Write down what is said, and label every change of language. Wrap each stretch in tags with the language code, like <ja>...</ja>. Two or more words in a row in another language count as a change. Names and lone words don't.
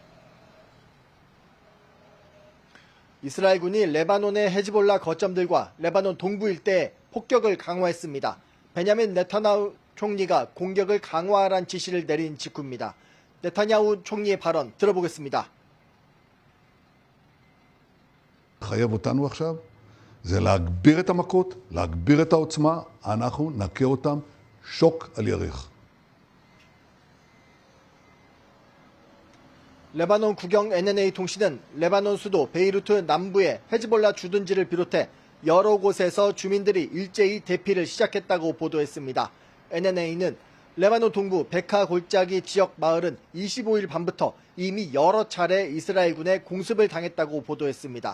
<ko>이스라엘군이 레바논의 헤즈볼라 거점들과 레바논 동부 일대에 폭격을 강화했습니다. 베냐민 네타냐후 총리가 공격을 강화하라는 지시를 내린 직후입니다. 네타냐후 총리의 발언 들어보겠습니다.</ko> <he>חייב אותנו עכשיו זה להגביר את המכות, להגביר את העוצמה, אנחנו נכה אותם שוק על ירך.</he> <ko>레바논 국영 NNA 통신은 레바논 수도 베이루트 남부의 헤즈볼라 주둔지를 비롯해 여러 곳에서 주민들이 일제히 대피를 시작했다고 보도했습니다. NNA는 레바논 동부 베카 골짜기 지역 마을은 25일 밤부터 이미 여러 차례 이스라엘군의 공습을 당했다고 보도했습니다.</ko>